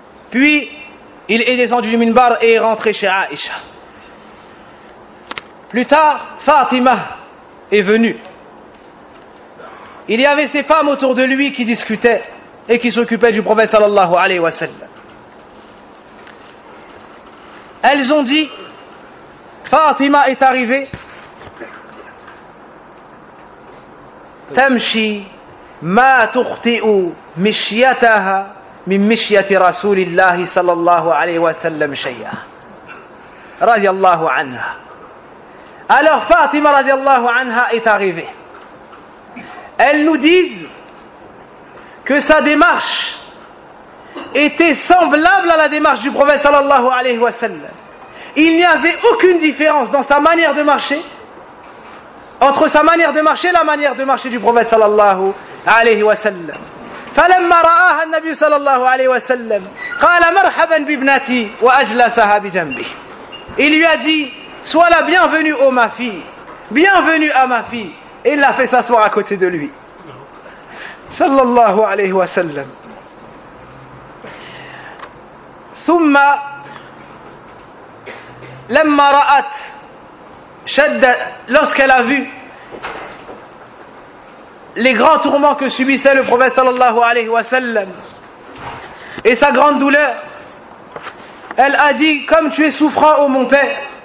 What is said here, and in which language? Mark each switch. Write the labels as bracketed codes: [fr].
[fr] Puis, il est descendu du minbar et est rentré chez Aïcha. Plus tard, Fatima est venue. Il y avait ses femmes autour de lui qui discutaient. Et qui s'occupait du prophète sallallahu alayhi wa sallam. elles ont dit, Fatima est arrivée, [ar] تمشي ما تخطئ مشيتها من مشية رسول الله صلى الله عليه وسلم شيئا رضي الله عنها. [fr] Alors Fatima [ar] رضي الله عنها [fr] est arrivée. Elles nous disent que sa démarche était semblable à la démarche du prophète [ar] صلى الله عليه وسلم. [fr] Il n'y avait aucune différence dans sa manière de marcher entre sa manière de marcher et la manière de marcher du prophète sallallahu alayhi wa sallam. [ar] فلما رآها النبي صلى الله عليه وسلم قال مرحبا بابنتي واجلسها بجنبي. [fr] Il lui a dit, sois la bienvenue ô ma fille, bienvenue à ma fille. Et il l'a fait s'asseoir à côté de lui. [ar] صلى الله عليه وسلم. ثم لما رأت شد, [fr] lorsqu'elle a vu les grands tourments que subissait le prophète sallallahu alayhi wa sallam et sa grande douleur, elle a dit, comme tu es souffrant ô mon père.